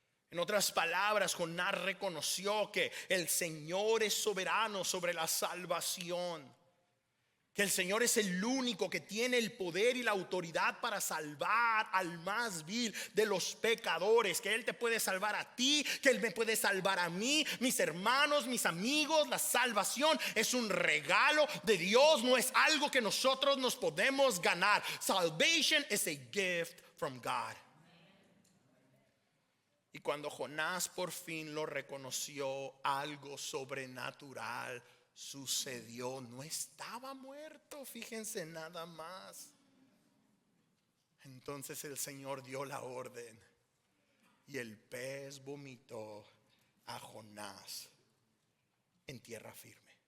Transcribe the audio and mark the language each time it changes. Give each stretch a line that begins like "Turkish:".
Spanish: En otras palabras, Jonás reconoció que el Señor es soberano sobre la salvación, que el Señor es el único que tiene el poder y la autoridad para salvar al más vil de los pecadores, que Él te puede salvar a ti, que Él me puede salvar a mí, mis hermanos, mis amigos. La salvación es un regalo de Dios, no es algo que nosotros nos podemos ganar.
English: Salvation is a gift from God.
Spanish: Y cuando Jonás por fin lo reconoció, algo sobrenatural sucedió. No estaba muerto, fíjense nada más. Entonces el Señor dio la orden y el pez vomitó a Jonás en tierra firme.